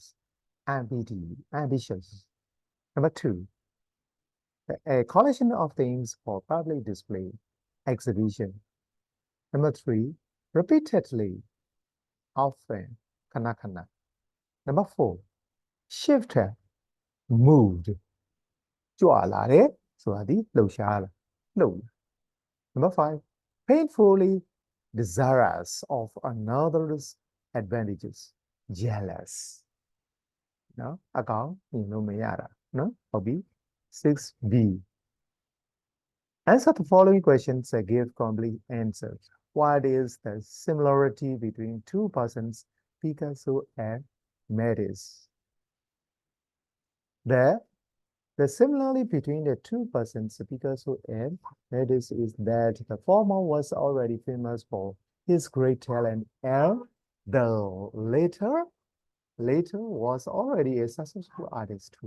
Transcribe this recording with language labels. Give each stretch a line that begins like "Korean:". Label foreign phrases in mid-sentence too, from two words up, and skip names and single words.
English: Ambitious. Number 2. A collection of things for public display. Exhibition. Number 3. Repeatedly. Often. Kana. Number 4. Shifter. moved
Burmese: ကြွလာတယ်ဆိုတာဒီလှုပ်ရှားလာလှုပ်လာ
English: Number 5 painfully desirous of another's advantages jealous
Burmese: နော်အကောင်မြင်လို့မရတာနော်ဟုတ်ပြီ
English: 6B answer the following questions and give complete answers. What is the similarity between two persons, Picasso and Matisse? The similarity between the two persons, Picasso and Matisse, is that the former was already famous for his great talent, and the later was already a successful artist too.